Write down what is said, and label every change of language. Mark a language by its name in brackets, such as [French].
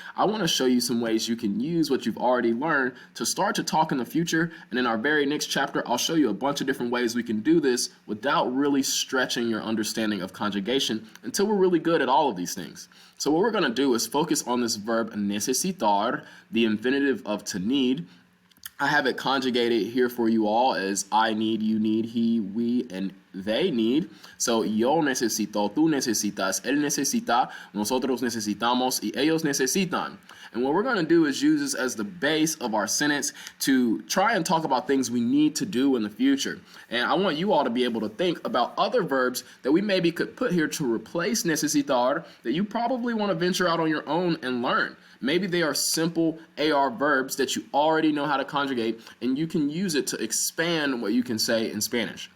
[English] I want to show you some ways you can use what you've already learned to start to talk in the future, and in our very next chapter I'll show you a bunch of different ways we can do this without really stretching your understanding of conjugation until we're really good at all of these things. So what we're going to do is focus on this verb necesitar, the infinitive of to need. I have it conjugated here for you all as I need, you need, he, we, and they need. [Spanish] So yo necesito, tú necesitas, él necesita, nosotros necesitamos, y ellos necesitan. [English] And what we're going to do is use this as the base of our sentence to try and talk about things we need to do in the future. And I want you all to be able to think about other verbs that we maybe could put here to replace necesitar that you probably want to venture out on your own and learn. Maybe they are simple AR verbs that you already know how to conjugate, and you can use it to expand what you can say in Spanish.